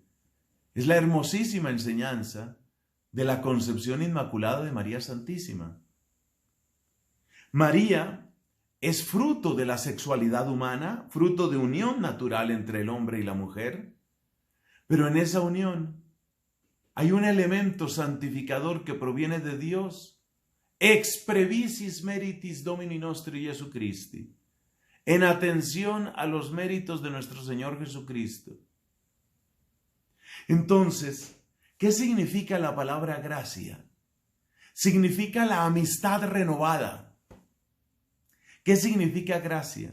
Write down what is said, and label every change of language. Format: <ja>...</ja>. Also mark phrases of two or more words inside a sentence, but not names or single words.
<es>Es la hermosísima enseñanza de la concepción inmaculada de María Santísima. María es fruto de la sexualidad humana, fruto de unión natural entre el hombre y la mujer, pero en esa unión hay un elemento santificador que proviene de Dios,</es> <la>ex previsis meritis Domini nostri Jesucristi,</la> <es>en atención a los méritos de nuestro Señor Jesucristo. Entonces, ¿qué significa la palabra gracia? Significa la amistad renovada. ¿Qué significa gracia?</es>